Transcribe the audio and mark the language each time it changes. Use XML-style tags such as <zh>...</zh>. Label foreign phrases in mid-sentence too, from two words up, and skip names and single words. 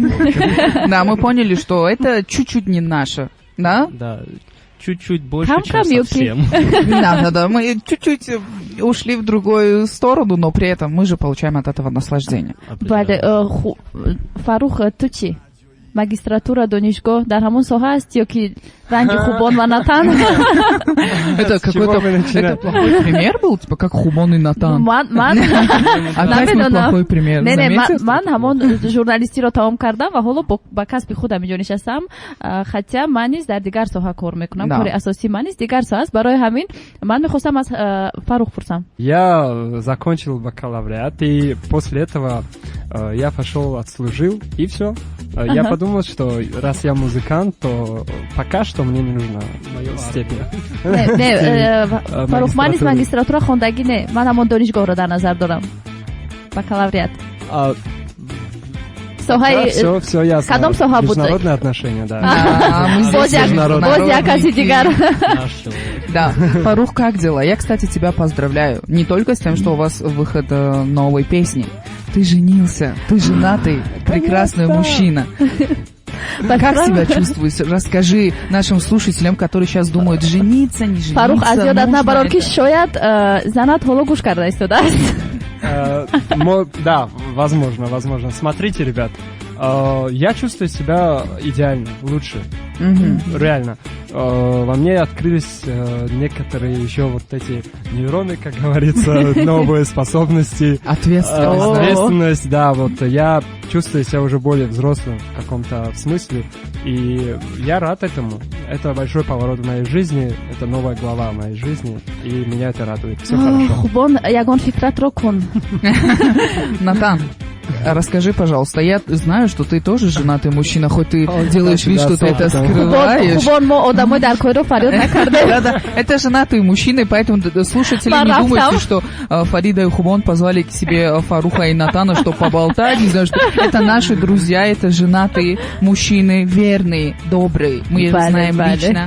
<ru>Да, мы поняли, что это чуть-чуть не наше, да? Да. Чуть-чуть больше, чем совсем. Да. Мы чуть-чуть ушли в другую сторону, но при этом мы же получаем от этого наслаждение.</ru> <tg>Фарух, тучи. Магистратура донишгоҳ дар ҳамон соҳа аст ё ки ранги Хубон ва Натан?</tg> <ru>Это какой-то плохой пример был, типа как Хубон и Натан? Опять мы плохой пример.</ru> <tg>Ман ҳамон журналистиро тамом кардам ва ҳоло ба касби худам инҷо нишастам, хотя ман низ дар дигар соҳа кор мекунам. Кори асосии ман низ дигар соҳа аст. Барои ҳамин ман мехостам аз Фарух пурсам.</tg> <ru>Я закончил бакалавриат, и после этого я пошел, отслужил, и все. Я подумал, что раз я музыкант, то пока что мне не нужна моя степень.</ru> <tg>Фарух, ман низ магистратура хондагӣ не. Ман ҳамон донишгоҳро дар назар дорам.</tg> <ru>Бакалавриат. Все ясно.</ru> <tg>Кадом соҳа буд?</tg> <ru>Международные отношения, да.</ru> <tg>Боз як каси дигар.</tg> <ru>Да. Фарух, как дела? Я, кстати, тебя поздравляю. Не только с тем, что у вас выход новой песни. Ты женился, ты женатый, прекрасный мужчина. Как себя чувствуешь? Расскажи нашим слушателям, которые сейчас думают, жениться, не жениться.</ru> <tg>Фарух, аз ёдат набарор ки шояд занат ҳоло гӯш карда истодааст.</tg> <ru>Да, возможно. Смотрите, ребят, я чувствую себя идеально, лучше. Реально. Во мне открылись некоторые еще вот эти нейроны, как говорится, новые способности. Ответственность, да, вот я чувствую себя уже более взрослым в каком-то смысле, и я рад этому. Это большой поворот в моей жизни, это новая глава в моей жизни, и меня это радует. Все хорошо.</ru> <tg>Хубон, ягон фикрат рокон.</tg> <ru>Натан, расскажи, пожалуйста, я знаю, что ты тоже женатый мужчина, хоть ты делаешь вид, что ты это скрываешь. Да, это женатые мужчины, поэтому слушатели не думайте, что Фарида и Хубон позвали к себе Фаруха и Натана, чтобы поболтать, не знаю, что это наши друзья, это женатые мужчины, верные, добрые, мы их знаем лично.</ru>